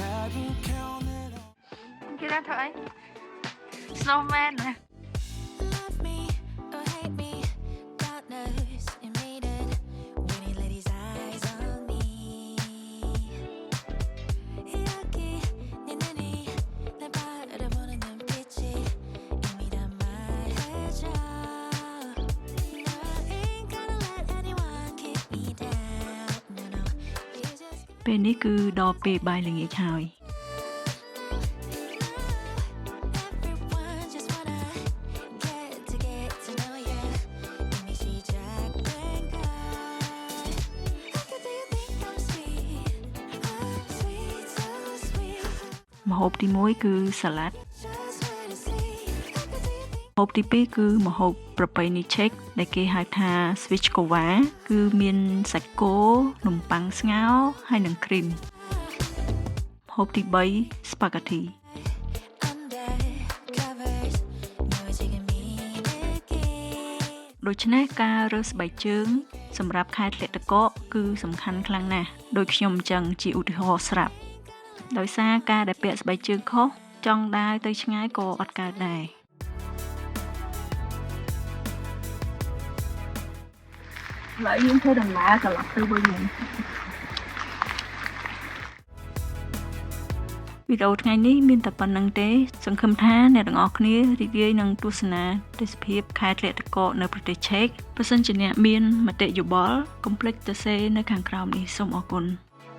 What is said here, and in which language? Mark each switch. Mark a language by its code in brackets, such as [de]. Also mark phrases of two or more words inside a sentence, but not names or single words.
[km] គេថាធ្វើអី snowman ណា [en] Love me or hate me, partners in maiden, when he let his eyes on me. Yaki, ninini, [ko] 내 바라보는 눈빛이 이미 다 말해줘. [en] No, I ain't gonna let anyone keep me down. No, no, you just [km] ពេលនេះគឺដល់ពេលបាយល្ងាចហើយ [en] everyone just wanna get to know you. [ko] 이미 시작된 걸. [en] How could you think I'm sweet? I'm sweet, so sweet. [km] ម្ហូបទី1គឺសាឡាត់ [en] Just wait to see. How could you think [km] ម្ហូបទី2គឺម្ហូបប្រពៃណីឆេកដែលគេហៅថា svichkova គឺមានសាច់គោនំប៉័ងស្ងោរហើយនិងគ្រីមម្ហូបទី3 spaghetti [en] under covers? No, it's taking me again. [km] ដូច្នេះការរើសស្បែកជើងសម្រាប់ខែធ្លាក់ទឹកកកគឺសំខាន់ខ្លាំងណាស់ដូចខ្ញុំអញ្ចឹងជាឧទាហរណ៍ស្រាប់ដោយសារការដែលពាក់ស្បែកជើងខុសចង់ដើរទៅឆ្ងាយក៏អត់កើតដែរ ឥឡូវយើងធ្វើដំណើរត្រឡប់ទៅវិញវីដេអូថ្ងៃនេះមានតែប៉ុណ្្នឹងទេសង្ឃឹមថាអ្នកទាំងអស់គ្នារីករាយនឹងទស្សនាទេសភាពខេត្តធ្លាក់ទឹកកកនៅប្រទេសឆេកបើសិនជាអ្នកមានមតិយោបល់កុំភ្លេចទៅសេនៅខាងក្រោមនេះសូមអរគុណ